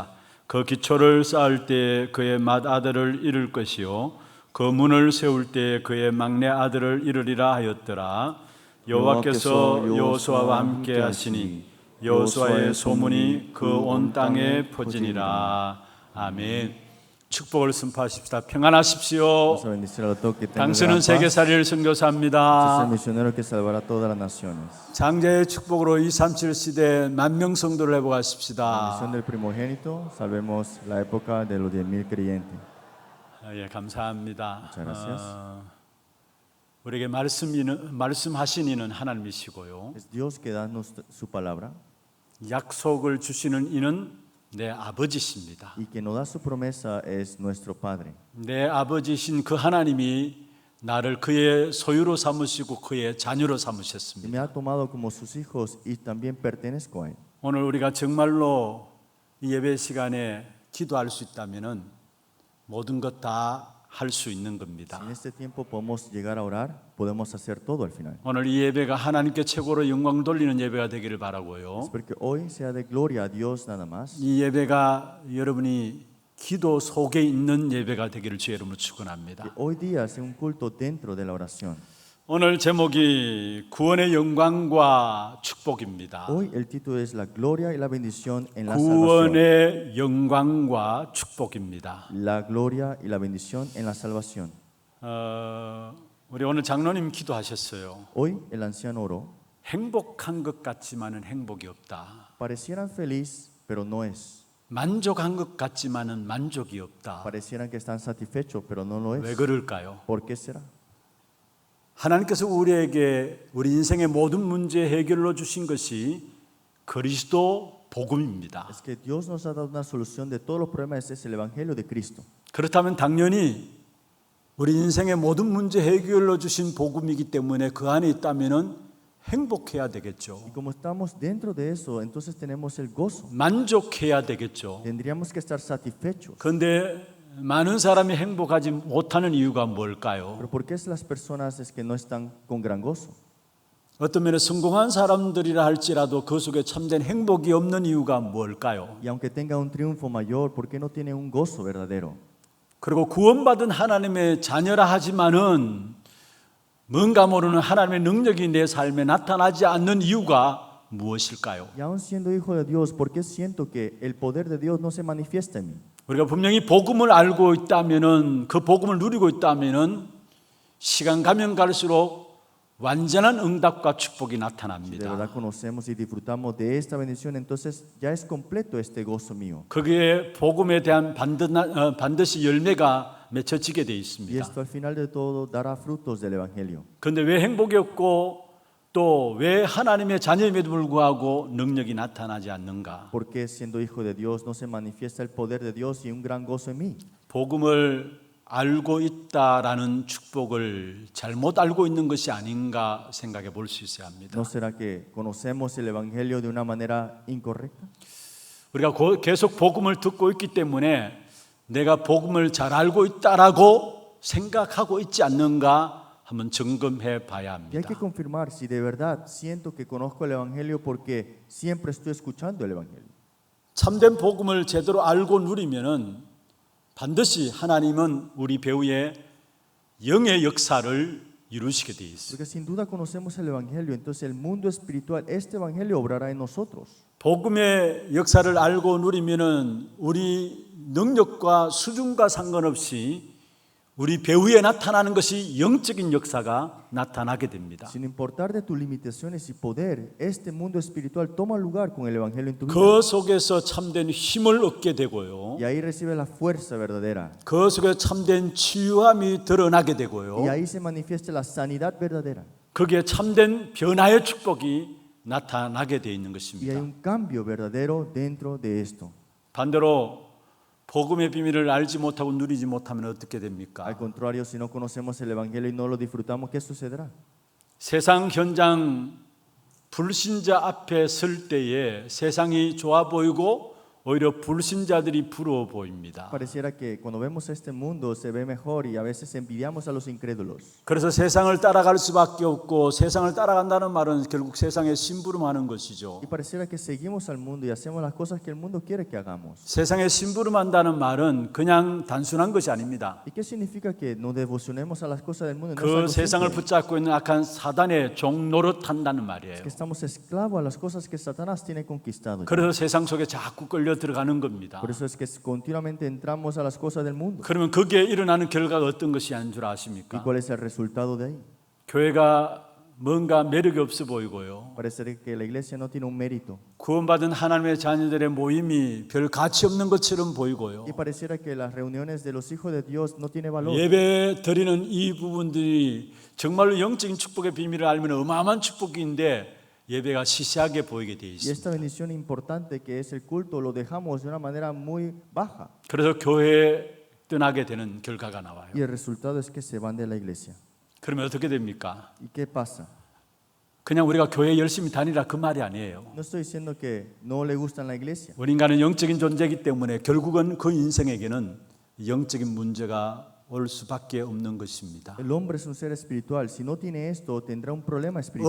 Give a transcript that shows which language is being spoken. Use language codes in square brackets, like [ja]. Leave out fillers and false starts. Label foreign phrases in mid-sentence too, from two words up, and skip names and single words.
[ko] 그 기초를 쌓을 때에 그의 맏아들을 잃을 것이요 그 문을 세울 때에 그의 막내 아들을 잃으리라 하였더라. 여호와께서 여호수아와 함께 하시니 여호수아의 소문이 그 온 땅에 퍼지니라. 아멘. 축복을 선포하십시다. 평안하십시오. [es] Vamos a bendecir a todos que tengan [ko] 당신은 [es] gran paz. [ko] 세계살이를 [es] Este es el [ko] 선교사입니다. [es] misionero que salvará a todas las naciones. [ko] 장자의 축복으로 237 시대 만명 성도를 [es] La [ko] 회복하십시다. [es] misión del primogénito, salvemos la época de los 10,000 creyentes. [ko] 예, 감사합니다. [es] Muchas gracias. [ko] 우리에게 말씀하신 이는 하나님이시고요. [es] Es Dios que da su palabra [ko] 약속을 주시는 이는 내 아버지십니다. [es] y que nos da su promesa es nuestro Padre. [ko] 내 아버지신 그 하나님이 나를 그의 소유로 삼으시고 그의 자녀로 [es] Y [ko] 삼으셨습니다. [es] me ha tomado como sus hijos y también pertenezco a Él. [ko] 오늘 우리가 정말로 이 예배 시간에 기도할 수 있다면은 모든 것 다 할 수 있는 [es] Si [ko] 겁니다. [es] en este tiempo podemos llegar a orar, podemos hacer todo al final. [ko] 오늘 이 예배가 하나님께 최고로 영광 돌리는 예배가 되기를 바라고요. [es] Espero que hoy sea de gloria a Dios nada más. [ko] 이 예배가 여러분이 기도 속에 있는 예배가 되기를 주의 이름으로 [es] Que [ko] 축원합니다. [es] hoy día sea un culto dentro de la oración. [ko] 오늘 제목이 구원의 영광과 축복입니다. [es] Hoy el título es La gloria y la bendición en la salvación. [ko] 구원의 영광과 축복입니다. [es] La gloria y la bendición en la salvación. [ko] 우리 오늘 장로님 기도하셨어요. [es] Hoy el anciano oró. [ko] 행복한 것 같지만은 행복이 없다. [es] Parecieran feliz, pero no es. [ko] 만족한 것 같지만은 만족이 없다. [es] Parecieran que están satisfechos, pero no lo [ko] 왜 [es] es. [ko] 그럴까요? [es] ¿Por qué será? [ko] 하나님께서 우리에게 우리 인생의 모든 문제 해결로 주신 것이 그리스도 복음입니다. [es] Es que Dios nos ha dado una solución de todos los problemas. Ese es el Evangelio de Cristo. [ko] 그렇다면 당연히 우리 인생의 모든 문제 해결로 주신 복음이기 때문에 그 안에 있다면은 행복해야 되겠죠. [es] Y como estamos dentro de eso, entonces tenemos el gozo. [ko] 만족해야 되겠죠. [es] Tendríamos que estar satisfechos. [ko] 그런데 많은 사람이 행복하지 못하는 이유가 뭘까요? [es] Pero ¿por qué es las personas es que no están con gran gozo? [ko] 어떤 면에 성공한 사람들이라 할지라도 그 속에 참된 행복이 없는 이유가 뭘까요? [es] Y aunque tenga un triunfo mayor, ¿por qué no tiene un gozo verdadero? [ko] 그리고 구원받은 하나님의 자녀라 하지만은 뭔가 모르는 하나님의 능력이 내 삶에 나타나지 않는 이유가 무엇일까요? [es] Y aún siendo hijo de Dios, ¿por qué siento que el poder de Dios no se manifiesta en mí? [ko] 우리가 분명히 복음을 알고 있다면은 그 복음을 누리고 있다면은 시간 가면 갈수록 완전한 응답과 축복이 [es] Si de [ko] 나타납니다. [es] verdad conocemos y disfrutamos de esta bendición, entonces ya es completo este gozo mío. [ko] 그게 복음에 대한 반드시 열매가 맺혀지게 돼 [es] Y [ko] 있습니다. [es] esto al final de todo dará frutos del Evangelio. [ko] 그런데 왜 행복이 없고 또 왜 하나님의 자녀임에도 불구하고 능력이 나타나지 않는가? [es] ¿Por qué siendo hijo de Dios no se manifiesta el poder de Dios y un gran gozo en mí? [ko] 복음을 알고 있다라는 축복을 잘못 알고 있는 것이 아닌가 생각해 볼 수 있어야 합니다. [es] ¿No será que conocemos el Evangelio de una manera incorrecta? [ko] 우리가 계속 복음을 듣고 있기 때문에 내가 복음을 잘 알고 있다라고 생각하고 있지 않는가 한번 점검해 봐야 [es] Y hay que [ko] 합니다. [es] confirmar si de verdad siento que conozco el Evangelio porque siempre estoy escuchando el Evangelio. [ko] 참된 복음을 제대로 알고 누리면은 반드시 하나님은 우리 배후에 영의 역사를 이루시게 돼 있어요. [es] Porque sin duda conocemos el Evangelio, entonces el mundo espiritual, este Evangelio obrará en nosotros. [ko] 복음의 역사를 알고 누리면은 우리 능력과 수준과 상관없이 우리 배후에 나타나는 것이 영적인 역사가 나타나게 됩니다. [es] Sin importar de tus limitaciones y poder, este mundo espiritual toma lugar con el Evangelio en tu vida. [ko] 그 속에서 참된 힘을 얻게 되고요. [es] Y ahí recibes la fuerza verdadera. [ko] 그 속에 참된 치유함이 드러나게 [es] Y [ko] 되고요. [es] ahí se manifiesta la sanidad verdadera. [ko] 거기에 참된 변화의 축복이 나타나게 되어 있는 [es] Y hay [ko] 것입니다. [es] un cambio verdadero dentro de esto. [ko] 반대로 복음의 비밀을 알지 못하고 누리지 못하면 어떻게 됩니까? [es] Al contrario, si no conocemos el Evangelio y no lo disfrutamos, ¿qué sucederá? [ko] 세상 현장 불신자 앞에 설 때에 세상이 좋아 보이고 오히려 불신자들이 부러워 보입니다. [es] Pareciera que cuando vemos este mundo se ve mejor y a veces envidiamos a los incrédulos. [ko] 그래서 세상을 따라갈 수밖에 없고 세상을 따라간다는 말은 결국 세상에 심부름하는 것이죠. [es] Y pareciera que seguimos al mundo y hacemos las cosas que el mundo quiere que hagamos. [ko] 세상에 심부름한다는 말은 그냥 단순한 것이 아닙니다. [es] ¿Y qué significa que nos devocionemos a las cosas del mundo? No es [ko] 그 [es] algo [ko] 세상을 [es] simple. [ko] 붙잡고 있는 악한 사단의 종노릇한다는 말이에요. [es] Que estamos esclavos a las cosas que Satanás tiene conquistado. [ko] 그래서 세상 속에 자꾸 끌려 들어가는 겁니다. [es] Por eso es que continuamente entramos a las cosas del mundo. [ko] 그러면 거기에 일어나는 결과가 어떤 것이 한 줄 [es] ¿Y [ko] 아십니까? [es] cuál es el resultado de ahí? [ko] 교회가 뭔가 매력이 없어 보이고요. [es] Parece que la iglesia no tiene un mérito. [ko] 구원받은 하나님의 자녀들의 모임이 별 가치 없는 것처럼 보이고요. [es] Y pareciera que las reuniones de los hijos de Dios no tiene valor. [ko] 예배 드리는 이 부분들이 정말로 영적인 축복의 비밀을 알면 어마어마한 축복인데 예배가 시시하게 보이게 돼 [es] Y [ko] 있습니다. [es] esta bendición importante que es el culto lo dejamos de una manera muy baja. [ko] 그래서 교회에 떠나게 되는 결과가 나와요. [es] Y el resultado es que se van de la iglesia. [ko] 그러면 어떻게 됩니까? [es] ¿Y qué pasa? [ko] 그냥 우리가 교회 열심히 다니라 그 말이 아니에요. [es] No estoy diciendo que no le gusta la iglesia. [ko] 우리 인간은 영적인 존재이기 때문에 결국은 그 인생에게는 영적인 문제가 올 수밖에 없는 것입니다. [es] El hombre es un ser espiritual. Si no tiene esto, tendrá un problema espiritual.